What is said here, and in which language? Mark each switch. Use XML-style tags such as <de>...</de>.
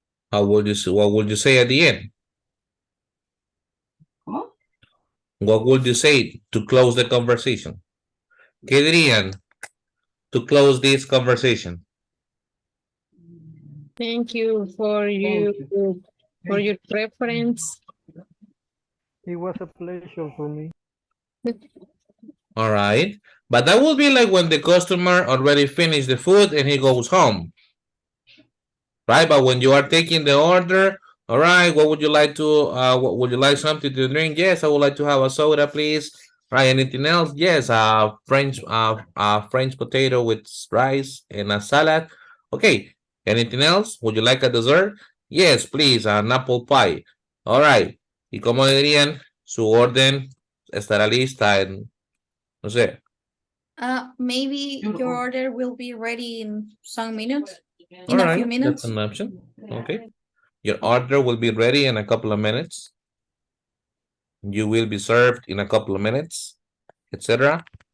<en>How would you say, what would you say at the end?</en> <es>¿Cómo?</es> <en>What would you say to close the conversation?</en> <es>¿Qué dirían</es> <en>to close this conversation? Thank you for your preference. It was a pleasure for me. All right. But that would be like when the customer already finished the food and he goes home. Right? But when you are taking the order, all right, what would you like to what would you like something to drink? Yes, I would like to have a soda, please. Right, anything else? Yes, French potato with rice and a salad. Okay. Anything else? Would you like a dessert? Yes, please, an apple pie. All right.</en> <es>¿Y cómo dirían? Su orden estará lista en, no sé.</es> <en>Maybe your order will be ready in some minutes, All in a right, few that's minutes. an option. Okay. Your order will be ready in a couple of minutes. You will be served in a couple of minutes, etc.</en>